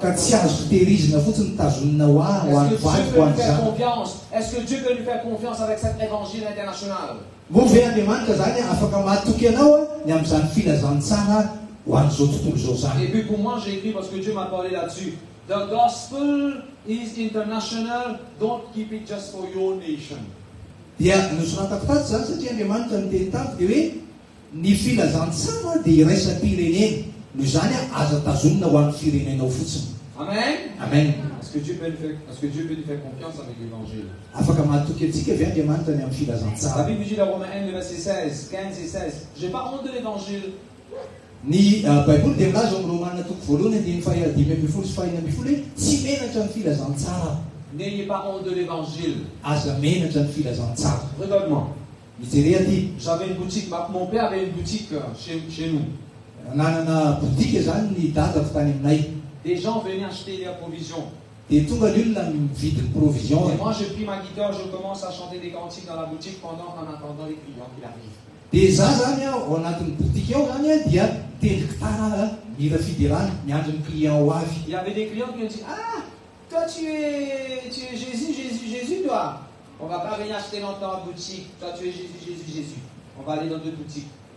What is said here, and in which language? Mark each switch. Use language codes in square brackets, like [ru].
[mg] Ka tsy azoko tehirizina fotsiny tazonina ho an'ny vadiko ho an'izany. [fr] Est-ce que Dieu peut lui faire confiance avec cet évangile international? [mg] Moa ve Andriamanitra zany afaka mahatoky anao ny amin'izany filazantsara ho an'izao tontolo izao zany. [fr] Et puis pour moi, j'ai écrit parce que Dieu m'a parlé là-dessus. [en] The gospel is international. Don't keep it just for your nation. [mg] Dia nosoratako tato zany satria Andriamanitra miteny tato dia hoe ny filazantsara dia iraisam-pirenena. Noho izany aza tazonina ho an'ny firenenao fotsiny. Amen. Amen. [fr] Est-ce que Dieu peut nous faire confiance avec l'évangile? [mg] Afaka mahatoky antsika ve Andriamanitra ny amin'ny [fr] La [mg] filazantsara. [fr] Bible dit dans Romains 1, le verset 16, 15 et 16. J'ai pas honte de l'évangile. [mg] Ny Baiboly dia milaza amin'ny Romana toko voalohany andiny faha 5 sy faha 4 hoe tsy menatra ny filazantsara. [fr] N'ayez pas honte de l'évangile. [mg] Aza menatra ny filazantsara. [fr] Regarde-moi. [mg] Mijery aty. [fr] J'avais une boutique. Mon père avait une boutique chez nous. [mg] Nanana botika zany ny dadako tany aminay. [fr] Des gens venaient acheter leurs provisions. [mg] Dia tonga ny olona mividy ny provision. [fr] Et moi, j'ai pris ma guitare, je commence à chanter des cantiques dans la boutique en attendant les clients qui arrivent. [mg] Dia za zany ao anatin'ny botika ao zany a dia teny gitara mira fiderana miandry ny client ho avy. [fr] Il y avait des clients qui ont dit: ah, toi tu es Jésus, toi. On va pas venir acheter longtemps en boutique. Toi tu es Jésus. On va aller dans d'autres boutiques.